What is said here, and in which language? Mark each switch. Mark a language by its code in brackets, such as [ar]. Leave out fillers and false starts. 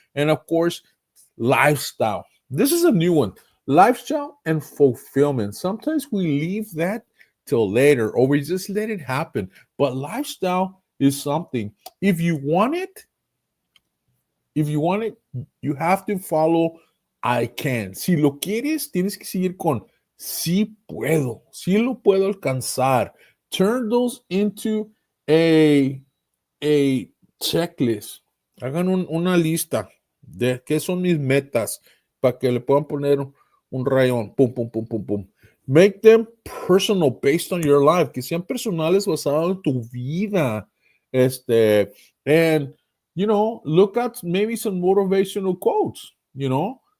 [en] And of course, lifestyle. This is a new one. Lifestyle and fulfillment. Sometimes we leave that till later or we just let it happen. But lifestyle is something. If you want it, if you want it, you have to follow I can. [es] Si lo quieres, tienes que seguir con sí puedo, sí lo puedo alcanzar. [en] Turn those into a, a checklist. [es] Hagan una lista de qué son mis metas para que le puedan poner un rayón. Pum, pum, pum, pum, pum. [en] Make them personal based on your life. [es] Que sean personales basados en tu vida. [en] And you know, look at maybe some motivational quotes, you know.